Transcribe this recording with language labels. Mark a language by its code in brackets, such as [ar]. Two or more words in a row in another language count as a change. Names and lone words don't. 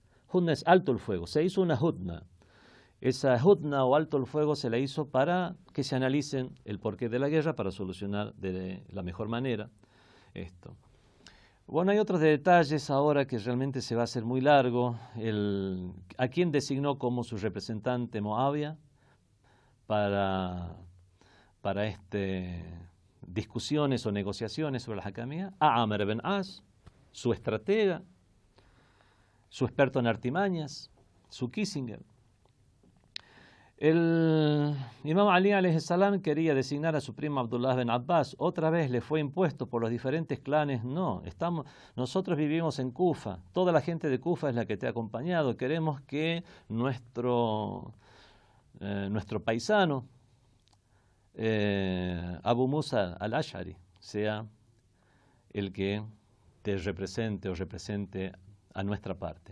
[es] Hudna es alto el fuego, se hizo una hudna. Esa hudna o alto el fuego se la hizo para que se analicen el porqué de la guerra, para solucionar de la mejor manera esto. Bueno, hay otros detalles ahora que realmente se va a hacer muy largo. ¿A quién designó como su representante Muawiyah para discusiones o negociaciones sobre la hakamía? A Amr ibn As, su estratega, su experto en artimañas, su Kissinger. El imam Ali [ar] عليه السلام [es] quería designar a su primo Abdullah bin Abbas. Otra vez le fue impuesto por los diferentes clanes. No, nosotros vivimos en Kufa. Toda la gente de Kufa es la que te ha acompañado. Queremos que nuestro paisano Abu Musa al-Ash'ari sea el que te represente o represente a nuestra parte.